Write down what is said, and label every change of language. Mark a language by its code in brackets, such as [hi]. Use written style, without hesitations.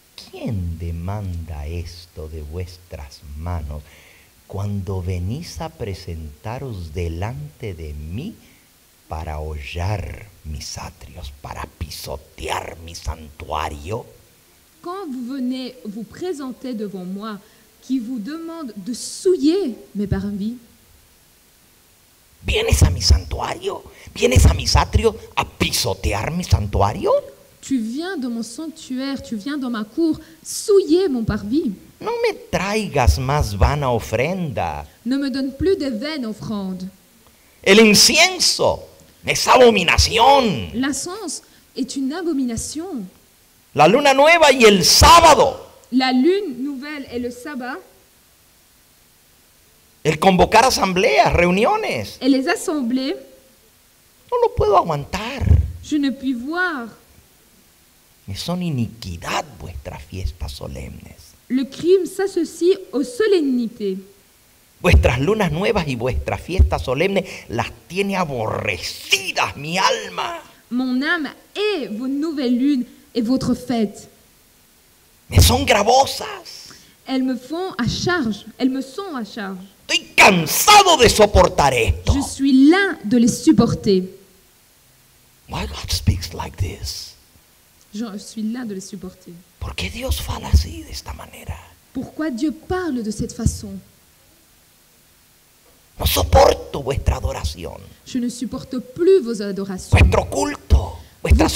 [es] ¿Quién demanda esto de vuestras manos cuando venís a presentaros delante de mí para hollar mis atrios, para pisotear mi santuario? [fr] Quand vous venez vous présenter devant moi, qui vous demande de souiller mes parvis, [es] ¿Vienes a mi santuario? ¿Vienes a mis atrios a pisotear mi santuario? [fr] tu viens dans mon sanctuaire, tu viens dans ma cour, souiller mon parvis. [es] No me traigas más vana ofrenda. [fr] Ne me donne plus de vaines offrandes. [es] El incienso es abominación. [fr] L'encens est une abomination. [es] La luna nueva y el sábado. [fr] La lune nouvelle et le sabbat, [es] El convocar asambleas, reuniones. [fr] et les assemblées, [es] No lo puedo aguantar. [fr] je ne puis voir. [es] Me son iniquidad vuestras fiestas solemnes. [fr] Le crime s'associe aux solennités. [es] Vuestras lunas nuevas y vuestras fiestas solemnes las tiene aborrecidas mi alma. [fr] Mon âme hait vos nouvelles lunes et votre fête. [es] Me son gravosas. [fr] Elles me font à charge, elles me sont à charge. [es] Estoy cansado de soportar esto. [fr] Je suis las de les supporter. [en] Why God speaks like this? [fr] Je suis las de les supporter. [es] ¿Por qué Dios fala así, de esta manera? [fr] Pourquoi Dieu parle de cette façon? [es] No soporto vuestra adoración, [fr] Je ne supporte plus vos adorations, [es] vuestro culto, vuestras